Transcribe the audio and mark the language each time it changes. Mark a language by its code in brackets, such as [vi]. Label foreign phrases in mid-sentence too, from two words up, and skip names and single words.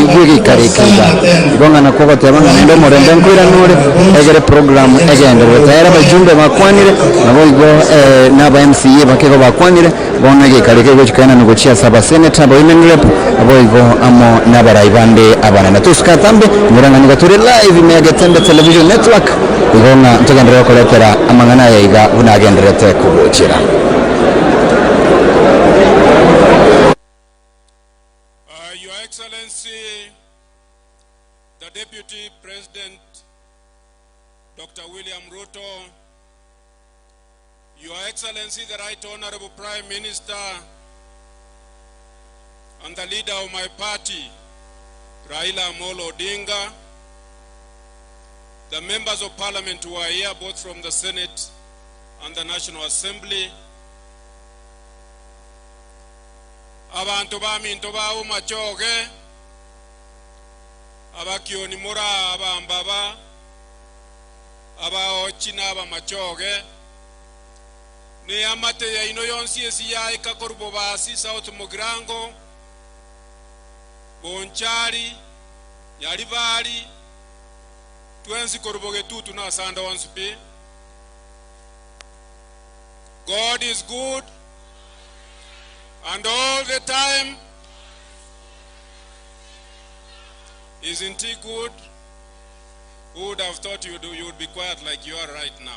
[guz] gwege karekeza igonga na koko tebanga ndo morembe nkwira nore egere program egende wetera bajumbe bakwanire naboigo naba MCA bakego bakwanire bonage karekego chikana nugochia saba senator boymen rep aboigo amo nabaraibande abana natuskatambe muranga nigature live megatembe [en] television network [guz] igonga tugendera koletera amangana yaiga unagenderete kubuchira. [en] Your Excellency, the Deputy President, Dr. William Ruto, Your Excellency, the Right Honorable Prime Minister, and the leader of my party, Raila Amolo Odinga, the members of Parliament who are here, both from the Senate and the National Assembly, [guz] abantu baminto bawo machoge abakioni mura abambaba abaochina aba machoge ne amate ya ino yonsi esi ya ikakorbo basi South Mugirango Bonchari Yalibali twensi korboge tutu na sanda wansupi. [en] God is good. And all the time, isn't he good? Who would have thought you would be quiet like you are right now?